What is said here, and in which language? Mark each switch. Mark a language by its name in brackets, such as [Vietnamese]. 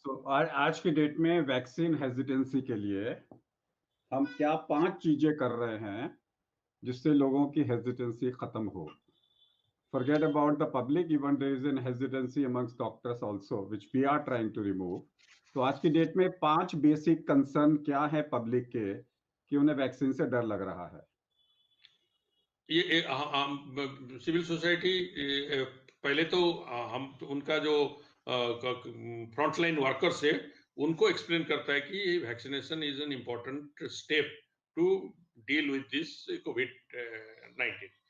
[Hindi] So आज की date में वैक्सीन हेजिटेंसी के लिए हम क्या 5 चीजें कर रहे हैं जिससे लोगों की हेजिटेंसी खत्म हो? [English] Forget about the public, even there is an hesitancy amongst doctors also, which we are trying to remove. [Hindi] तो आज की डेट में 5 बेसिक कंसर्न क्या है पब्लिक के कि उन्हें वैक्सीन से डर लग रहा है? ये सिविल सोसाइटी पहले तो हम उनका जो फ्रंटलाइन वर्कर्स है उनको एक्सप्लेन करता है कि [English] Vaccination is an important step to deal with this covid.